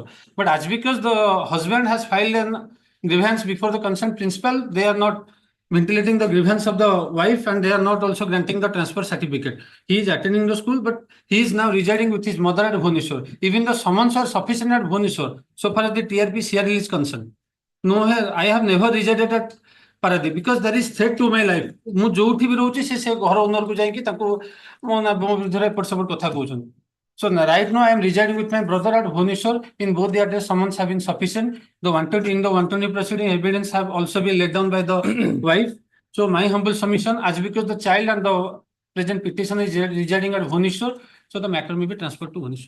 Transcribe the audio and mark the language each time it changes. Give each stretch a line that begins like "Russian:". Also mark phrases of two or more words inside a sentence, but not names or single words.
English: But as because the husband has filed an grievance before the concerned principal, they are not ventilating the grievance of the wife and they are not also granting the transfer certificate. He is attending the school, but he is now residing with his mother at Bhubaneswar. Even the summons are sufficient at Bhubaneswar, so far as the TRP CRL is concerned. No, I have never resided at Paradip because there is threat to my life.
Odia: ମୁଁ ଯୋଉଠି ବି ରହୁଛି ସେ ଘର ଓନର କୁ ଯାଇକି ତାଙ୍କୁ ମୋ ବିରୁଦ୍ଧରେ ଏପଟ ସେପଟ କଥା କହୁଛନ୍ତି.
English: So right now I am residing with my brother at Bhubaneswar. In both the address summons have been sufficient. The 120 proceeding evidence have also been laid down by the wife. So my humble submission, as because the child and the present petitioner is residing at Bhubaneswar, so the matter may be transferred to Bhubaneswar.